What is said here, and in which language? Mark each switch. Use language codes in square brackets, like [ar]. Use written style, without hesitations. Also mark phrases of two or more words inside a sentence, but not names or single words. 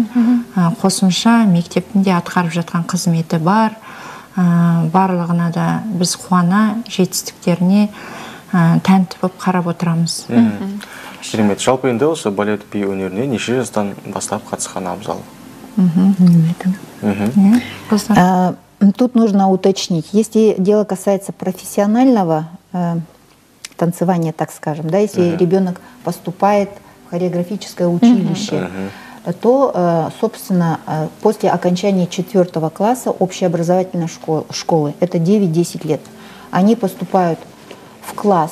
[kk] Қосымша мектептінде атқарып жатқан қызметі бар. Барлығына да біз қуана жетістіктеріне тәнті болып қарап отырамыз. Керемет. Жалпы енді осы балет би өнеріне неше жастан бастап қатысқан абзал? [ru] Тут нужно уточнить. Если дело касается профессионального танцевания, так скажем, да, если ребенок поступает хореографическое училище, то, собственно, после окончания 4 класса общеобразовательной школы, это 9-10 лет, они поступают в класс.